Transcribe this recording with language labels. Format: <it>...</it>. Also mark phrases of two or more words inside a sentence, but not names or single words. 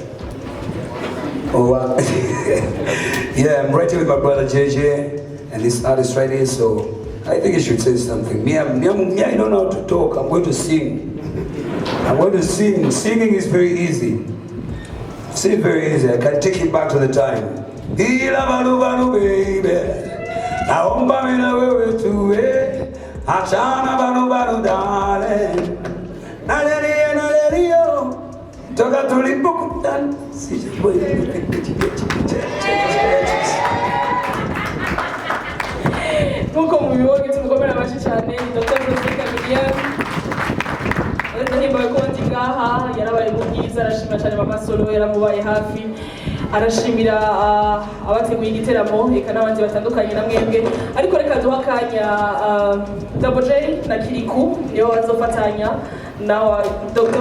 <en>Oh, yeah, I'm right here with my brother JJ and this artist right here, so I think he should say something. Me, I don't know how to talk. I'm going to sing. I'm going to sing. Singing is very easy. It's very easy. I can take it back to the time.</en> <sw>Ila banu banu baby, naomba mina wewe tuwe, achana banu banu darling, nalelio, toka tulipokutana,</sw> <rn>Nkuko mubibonye tumukomera amashyi cyane Dr. Jose Chameleone ndahimbawe ko ndi ngaha yarabaye mu bwiza arashima cyane mama Solo yaramubaye hafi arashimira abateguye igiteramo eka n'abandi batandukanye na mwebwe ariko reka duha akanya Double J na Kirikou niyo bazofatanya na Dr.</rn>